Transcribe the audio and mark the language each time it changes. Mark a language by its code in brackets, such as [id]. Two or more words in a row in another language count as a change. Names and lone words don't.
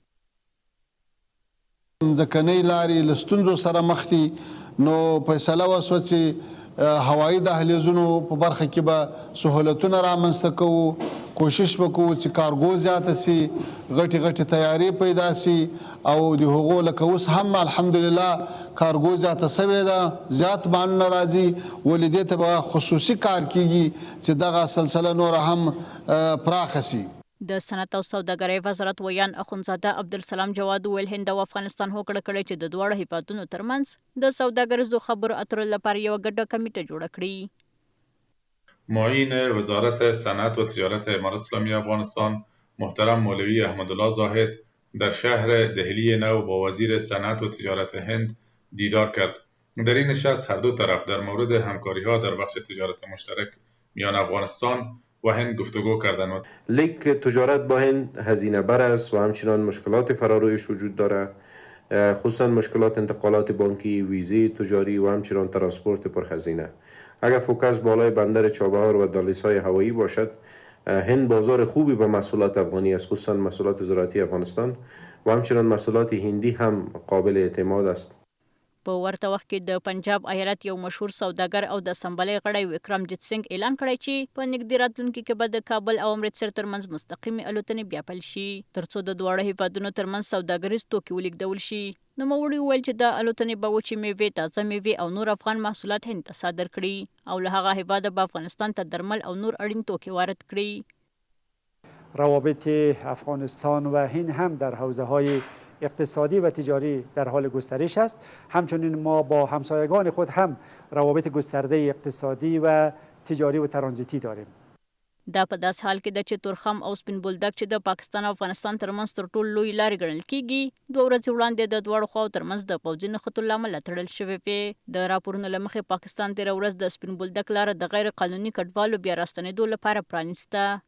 [ps] ځمکنۍ لارې له ستونزو سره مخ دي، نو فیصله وشوه چې هوایي دهلیزونو په برخه کې به سهولتونه رامنځته کوو، کوشش وکړو چې کارګو زیاته سي، غټې غټې تیارې پیدا سي او د هغو لکه اوس هم الحمدلله کارګو زیاته سوې ده، زیات مالونه راځي، ولې دې ته به خصوصي کار کیږي چې دغه سلسله نوره هم پراخه سي. د صنعت او سوداګرۍ وزارت ویان اخوندزاده عبدالسلام جواد ویل هند او افغانستان هوکړه کړې چې د دواړو هیوادونو ترمنځ د سوداګریزو خبرو اترو لپاره یوه ګډه کمیټه جوړه کړي. [fa] معین وزارت صنعت و تجارت امارت اسلامی افغانستان محترم مولوی احمدالله زاهد در شهر دهلی نو با وزیر صنعت و تجارت هند دیدار کرد. در این نشست هر دو طرف در مورد همکاری‌ها در بخش تجارت مشترک میان افغانستان و هند گفتگو کردند. لیک تجارت با هند هزینه بر است و همچنان مشکلات فرارویش وجود دارد، خصوصا مشکلات انتقالات بانکی، ویزی تجاری و همچنان ترانسپورت پرهزینه. اگر فوکس بالای بندر چابهار و دهلیزهای هوایی باشد، هند بازار خوبی به محصولات افغانی است، خصوصا محصولات زراعتی افغانستان و همچنان محصولات هندی هم قابل اعتماد است. [ps] په ورته وخت کې د پنجاب ایالت یو مشهور سوداګر او د اسمبلۍ غړی وکرمجیت سنګ اعلان کړی چې په نږدې راتلونکي کې به د کابل او امرتسر ترمنځ مستقیمې الوتنې بیا پیل شي ترڅو د دواړو هیوادونو ترمنځ سوداګریز توکي ولیږدول شي. نوموړي وویل چې د الوتنې به وچې میوې، تازه میوې او نور افغان محصولات هند ته صادر کړي او له هغه هیواده به افغانستان ته درمل او نور اړین توکي وارد کړي. [fa] روابط افغانستان و هند هم در حوزه‌های اقتصادی و تجاری در حال گسترش است. همچنین ما با همسایگان خود هم روابط گسترده اقتصادی و تجاری و ترانزیتی داریم. [ps] دا په داس حال کې د چې تورخم او سپین بولدک چې د پاکستان او افغانستان ترمنځ تر ټولو لوی لارې ګڼل کیږي، 2 ورځې وړاندې د دواړو خواو ترمنځ د پوځي نښتو له امله تړل شوې وې. د راپورونو له مخې پاکستان تېره ورځ د سپین بولدک لاره د غیر قانوني کډوالو بیا راستنېدو لپاره پرانیسته.